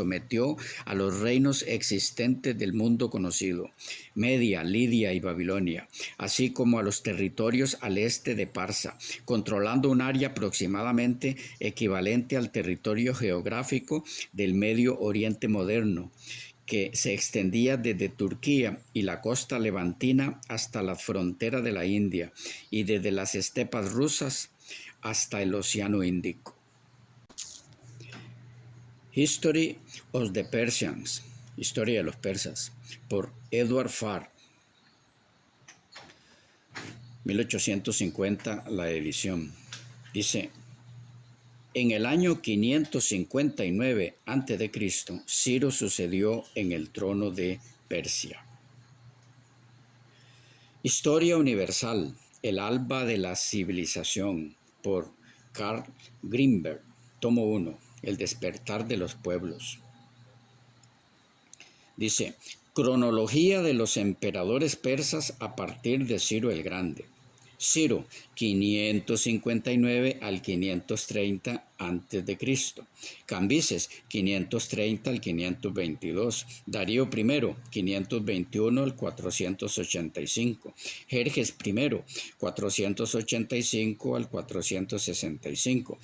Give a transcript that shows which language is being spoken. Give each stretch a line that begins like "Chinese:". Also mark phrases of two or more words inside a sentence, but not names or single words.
Spanish: sometió a los reinos existentes del mundo conocido, Media, Lidia y Babilonia, así como a los territorios al este de Parsa, controlando un área aproximadamente equivalente al territorio geográfico del Medio Oriente moderno, que se extendía desde Turquía y la costa levantina hasta la frontera de la India y desde las estepas rusas hasta el Océano Índico.
English: History of the Persians,
Spanish: Historia de los Persas, por Edward Farr, 1850 la edición. Dice: en el año 559 a.C., Ciro sucedió en el trono de Persia. Historia universal, el alba de la civilización, por Carl Grimberg, tomo 1, El despertar de los pueblos. Dice: cronología de los emperadores persas a partir de Ciro el Grande. Ciro, 559 al 530 a.C. Cambises, 530 al 522. Darío I, 521 al 485. Jerjes I, 485 al 465.